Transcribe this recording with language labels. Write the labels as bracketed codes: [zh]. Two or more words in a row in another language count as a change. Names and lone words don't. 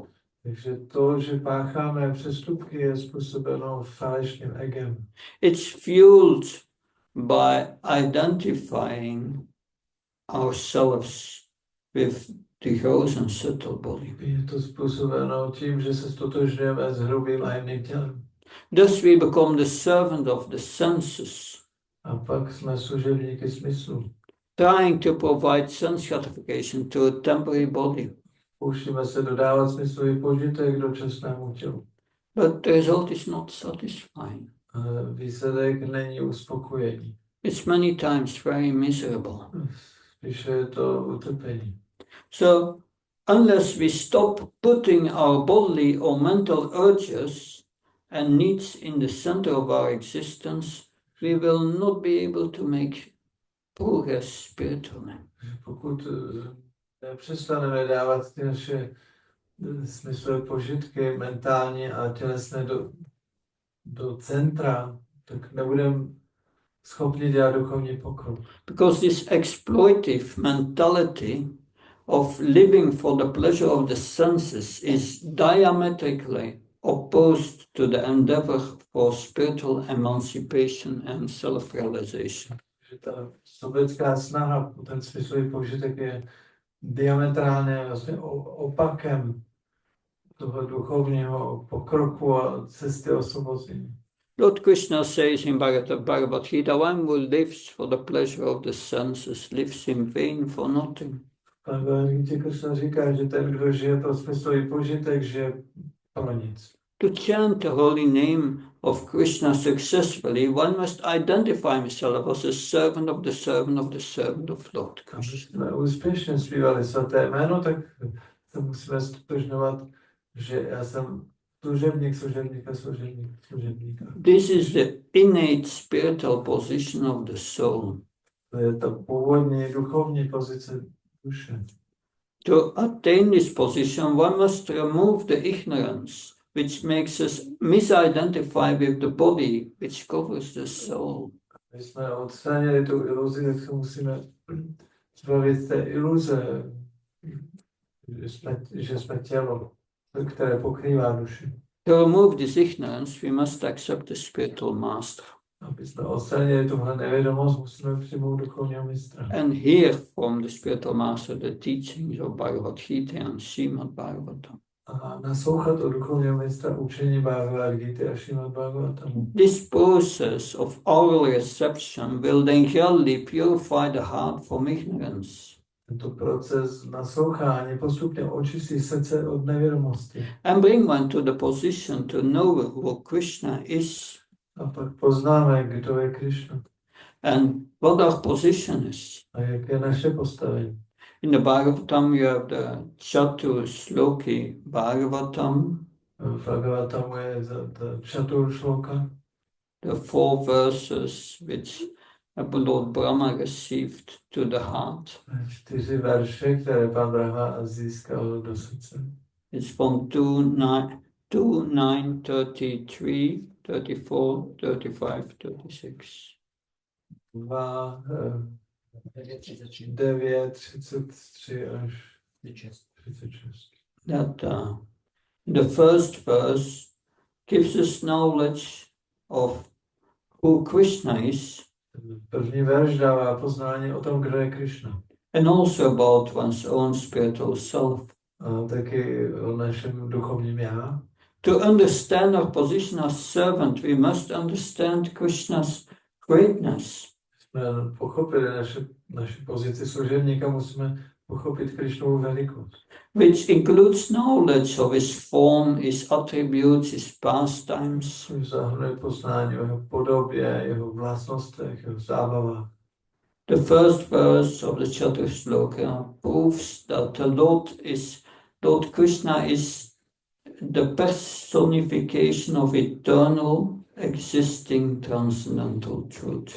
[cs] Takže to, že pácháme přestupky, je způsobeno falešným egem. [en] It's fueled by identifying ourselves with the gross and subtle body. [cs] Je to způsobeno tím, že se stotožňujeme s hrubým a jemným tělem. [en] Thus we become the servant of the senses, [cs] A pak jsme služebníky smyslu. [en] trying to provide sense gratification to a temporary body. [cs] Pouštíme se dodávat smyslový požitek dočasnému tělu. [en] But the result is not satisfying. [cs] Ale výsledek není uspokojení. [en] It's many times very miserable. [cs] Spíše je to utrpení. [en] So unless we stop putting our bodily or mental urges and needs in the center of our existence, we will not be able to make progress spiritually. [cs] Pokud nepřestaneme dávat ty naše smyslové požitky mentální a tělesné do centra, tak nebudeme schopni dělat duchovní pokrok. [en] Because this exploitive mentality of living for the pleasure of the senses is diametrically opposed to the endeavor for spiritual emancipation and self-realization. [cs] Že ta sobecká snaha, ten smyslový požitek je diametrálně vlastně opakem toho duchovního pokroku a cesty osvobození. [en] Lord Krishna says in Bhagavad Gita, one who lives for the pleasure of the senses lives in vain for nothing. [cs] Bhagavad Gita Krishna říká, že ten, kdo žije pro smyslový požitek, žije pro nic. [en] To chant the holy name of Krishna successfully, one must identify himself as a servant of the servant of the servant of Lord Krishna. [cs] Aby jsme úspěšně zpívali svaté jméno, tak se musíme stotožňovat, že já jsem služebníka. [en] This is the innate spiritual position of the soul. [cs] To je ta původní duchovní pozice duše. [en] To attain this position, one must remove the ignorance which makes us misidentify with the body which covers the soul. [cs] My jsme odstranili tu iluzi, tak se musíme zbavit té iluze, že jsme tělo, které pokrývá duši. [en] To remove this ignorance, we must accept the spiritual master. [cs] Aby jsme odstranili tuhle nevědomost, musíme přijmout duchovního mistra. [en] And hear from the spiritual master the teachings of Bhagavad Gita and Srimad Bhagavatam. [cs] A naslouchat od duchovního mistra učení Bhagavad Gita a Srimad Bhagavatamu. [en] This process of oral reception will then gradually purify the heart from ignorance. [cs] Tento proces naslouchání postupně očistí srdce od nevědomosti. [en] And bring one to the position to know who Krishna is. [cs] A pak poznáme, kdo je Krishna. [en] And what our position is. [cs] A jak je naše postavení. [en] In the Bhagavatam you have the Chatur Sloki Bhagavatam. [cs] V Bhagavatamu je ta Chatur Shloka. [en] The 4 verses which Lord Brahma received to the heart. [cs] 4 verše, které pan Brahma získal do srdce. [en] It's from 2, 9, 33, 34, 35, 36. [cs] 2, 9:33. 9, 33 až 36. 36. [en] That the first verse gives us knowledge of who Krishna is. [cs] První verš dává poznání o tom, kdo je Krishna. [en] And also about one's own spiritual self. [cs] A taky o našem duchovním já. [en] To understand our position as servant, we must understand Krishna's greatness. [cs] Jsme pochopili naši pozici služebníka, musíme pochopit Krishnovu velikost. [en] Which includes knowledge of his form, his attributes, his pastimes. [cs] Což zahrnuje poznání o jeho podobě, jeho vlastnostech, jeho zábavách. [en] The first verse of the Chatur Sloka proves that the Lord Krishna is the personification of eternal, existing, transcendental truth.